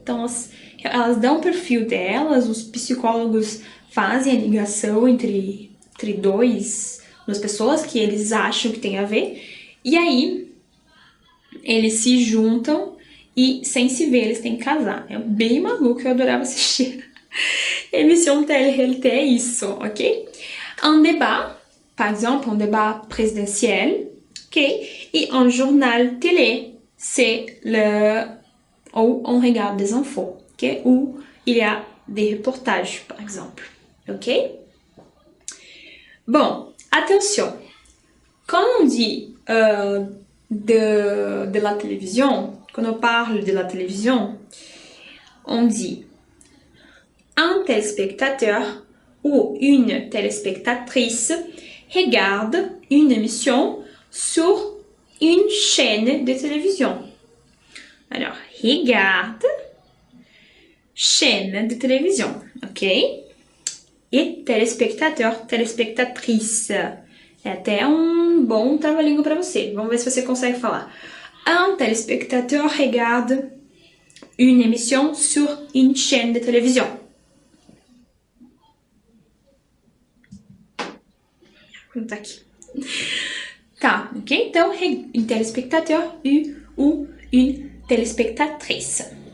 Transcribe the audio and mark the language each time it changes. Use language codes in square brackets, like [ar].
[pt] Então, elas dão o perfil delas, os psicólogos fazem a ligação entre duas pessoas que eles acham que tem a ver, e aí eles se juntam e, sem se ver, eles têm que casar. É bem maluco, eu adorava assistir. Émission télé-réalité é isso, ok? [fr] Un débat, par exemple, un débat présidentiel, ok? Et un journal télé, c'est où on regarde des infos, ok? Où il y a des reportages, par exemple, ok? Bon, attention, quand on dit de la télévision, quand on parle de la télévision, on dit un téléspectateur ou une téléspectatrice regarde une émission sur une chaîne de télévision. Alors, regarde, chaîne de télévision, ok? [pt] E telespectateur, telespectatrice. É até um bom trava-língua para você. Vamos ver se você consegue falar. [fr] Un téléspectateur regarde une émission sur une chaîne de télévision. [pt] Vou contar aqui. Tá, ok? Então, [fr] un téléspectateur ou une téléspectatrice.